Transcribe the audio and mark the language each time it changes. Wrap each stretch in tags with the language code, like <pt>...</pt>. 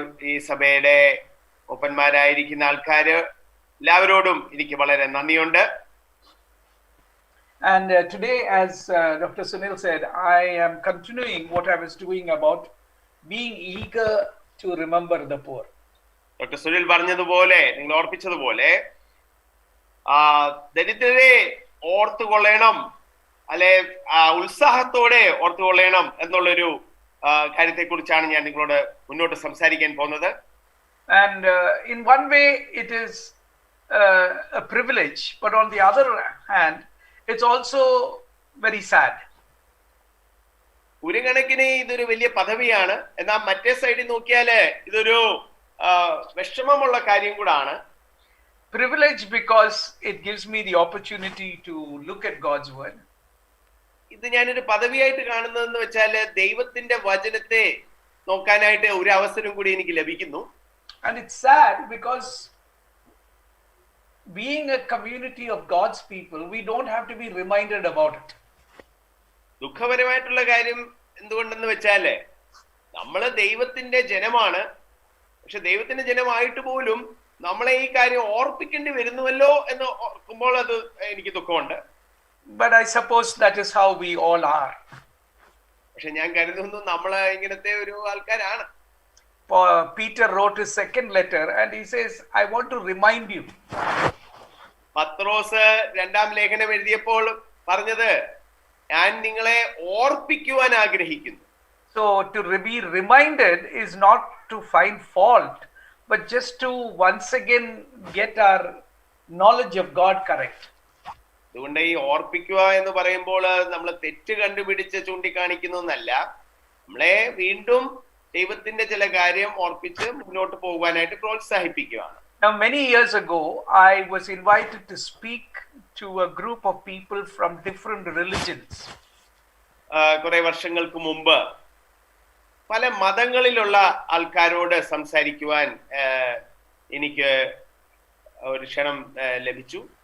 <ml>ഈ സഭയുടെ ഒപ്പന്മാരായിരിക്കുന്ന ആൾക്കാര് എല്ലാവരോടും എനിക്ക് വളരെ നന്ദിയുണ്ട്.</ml> <en>And today, as Dr. Sunil said, I am continuing what I was doing about being eager to remember the poor.</en> <ml>Doctor Sunil പറഞ്ഞതുപോലെ, നിങ്ങൾ ഓർപ്പിച്ചതുപോലെ, ദരിദ്രരെ ഓർത്തുകൊള്ളണം, അല്ലെ ഉത്സാഹത്തോടെ ഓർത്തുകൊള്ളണം എന്നുള്ളൊരു കാര്യത്തെ കുറിച്ചാണ് ഞാൻ നിങ്ങളോട് മുന്നോട്ട് സംസാരിക്കാൻ പോകുന്നത്.</ml> <en>And in one way it is a privilege, but on the other hand it's also very sad.</en> <ml>ഒരു കണക്കിന് ഇതൊരു വലിയ പദവിയാണ്, എന്നാൽ മറ്റേ സൈഡിൽ നോക്കിയാല് ഇതൊരു വിഷമമുള്ള കാര്യം കൂടാണ്.</ml> <en>Privilege because it gives me the opportunity to look at God's word.</en> <ml>ഇത് ഞാനൊരു പദവിയായിട്ട് കാണുന്നതെന്ന് വെച്ചാല് ദൈവത്തിന്റെ വചനത്തെ നോക്കാനായിട്ട് ഒരു അവസരം കൂടി എനിക്ക് ലഭിക്കുന്നു.</ml> <en>And it's sad because being a community of God's people, we don't have to be reminded about it.</en> <ml>ദുഃഖപരമായിട്ടുള്ള കാര്യം എന്തുകൊണ്ടെന്ന് വെച്ചാല് നമ്മള് ദൈവത്തിന്റെ ജനമാണ്, പക്ഷെ ദൈവത്തിന്റെ ജനമായിട്ട് പോലും നമ്മളെ ഈ കാര്യം ഓർപ്പിക്കേണ്ടി വരുന്നുവല്ലോ എന്ന് ഓർക്കുമ്പോൾ അത് എനിക്ക് ദുഃഖമുണ്ട്.</ml> <en>But I suppose that is how we all are.</en> <ml>പക്ഷെ ഞാൻ കരുതുന്നു നമ്മള് ഇങ്ങനത്തെ ഒരു ആൾക്കാരാണ്.</ml> <en>Peter wrote his second letter and he says, I want to remind you.</en> <ml>പത്രോസ് രണ്ടാം ലേഖനം എഴുതിയപ്പോൾ പറഞ്ഞത്, ഞാൻ നിങ്ങളെ ഓർപ്പിക്കുവാൻ ആഗ്രഹിക്കുന്നു.</ml> <en>So to be reminded is not to find fault, but just to once again get our knowledge of God correct.</en> <ml>അതുകൊണ്ട് ഈ ഓർപ്പിക്കുക എന്ന് പറയുമ്പോൾ നമ്മൾ തെറ്റ് കണ്ടുപിടിച്ച് ചൂണ്ടിക്കാണിക്കുന്നല്ല, നമ്മളെ വീണ്ടും ദൈവത്തിന്റെ ചില കാര്യം ഓർപ്പിച്ച് മുന്നോട്ട് പോകുവാനായിട്ട് പ്രോത്സാഹിപ്പിക്കുകയാണ്.</ml> <en>Now many years ago I was invited to speak to a group of people from different religions.</en> <ml>കുറെ വർഷങ്ങൾക്ക് മുമ്പ് പല മതങ്ങളിലുള്ള ആൾക്കാരോട് സംസാരിക്കുവാൻ എനിക്ക് ഒരു ക്ഷണം ലഭിച്ചു.</ml>